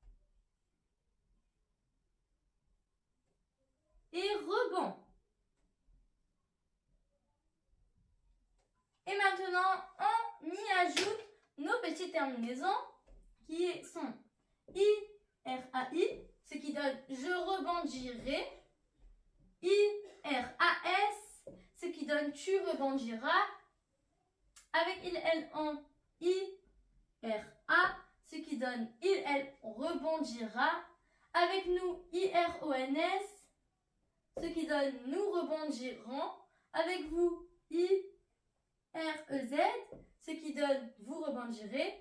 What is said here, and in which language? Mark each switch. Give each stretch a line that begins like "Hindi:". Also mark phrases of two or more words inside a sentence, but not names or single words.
French: Et rebond. Et maintenant, on y ajoute nos petites terminaisons qui sont I-R-A-I, ce qui donne je rebondirai. I-R-A-S, ce qui donne tu rebondiras. Avec il, elle, on, I-R-A, ce qui donne il, elle, rebondira. Avec nous, I-R-O-N-S, ce qui donne nous rebondirons. Avec vous, I-R-E-Z, ce qui donne vous rebondirez.